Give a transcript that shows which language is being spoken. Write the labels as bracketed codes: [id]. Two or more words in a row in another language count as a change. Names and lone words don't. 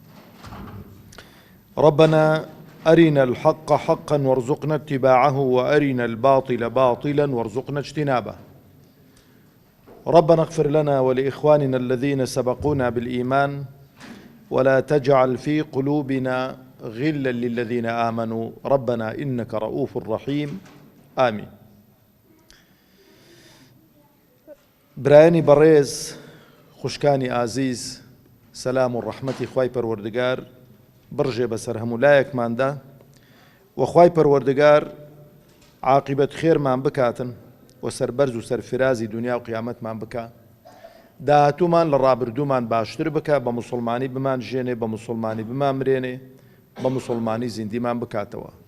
[ar] ربنا أرنا الحق حقا وارزقنا اتباعه، وأرنا الباطل باطلا وارزقنا اجتنابه. ربنا اغفر لنا ولإخواننا الذين سبقونا بالإيمان، ولا تجعل في قلوبنا غلا للذين آمنوا ربنا إنك رؤوف رحيم. آمين. [ckb] برایانی بەڕێز، خوشکانی ئازیز، سەلام و ڕەحمەتی خوای پەروەردگار بڕژێ بەسەر هەموو لایەکماندا، و خوای پەروەردگار عاقبەت خێرمان بکاتن و سەربەرز و سەرفرازی دنیا و قیامەتمان بکە، داهاتوومان لە ڕابردوومان باشتر بکە، بە موسڵمانی بمان ژێنێ، بە موسڵمانی بمان مرێنێ، بە موسڵمانی زیندیمان بکاتەوە.